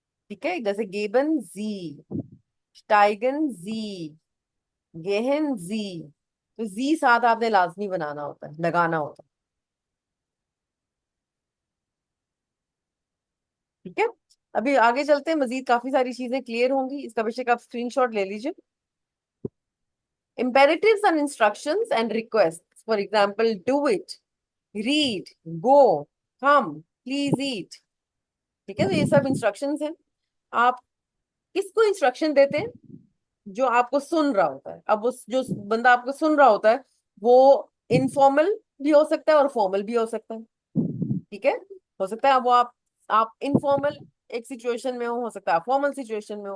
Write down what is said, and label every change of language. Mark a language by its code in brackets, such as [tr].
[hi] ठीक है, जैसे गेबन जी, स्टाइगन जी, गेहन जी। तो जी साथ आपने लाजमी बनाना होता है, लगाना होता है। ठीक है, अभी आगे चलते हैं, मजीद काफी सारी चीजें क्लियर होंगी। इसका बेशक आप स्क्रीनशॉट ले लीजिए। [en] Imperatives and instructions and requests. For example, do it, read, go, come, please eat. [hi] ठीक है, तो ये सब इंस्ट्रक्शंस हैं। आप किसको इंस्ट्रक्शन देते हैं? जो आपको सुन रहा होता है। अब उस जो बंदा आपको सुन रहा होता है वो इनफॉर्मल भी हो सकता है और फॉर्मल भी हो सकता है। ठीक है, हो सकता है वो आप इनफॉर्मल एक सिचुएशन में हो सकता है आप फॉर्मल सिचुएशन में हो।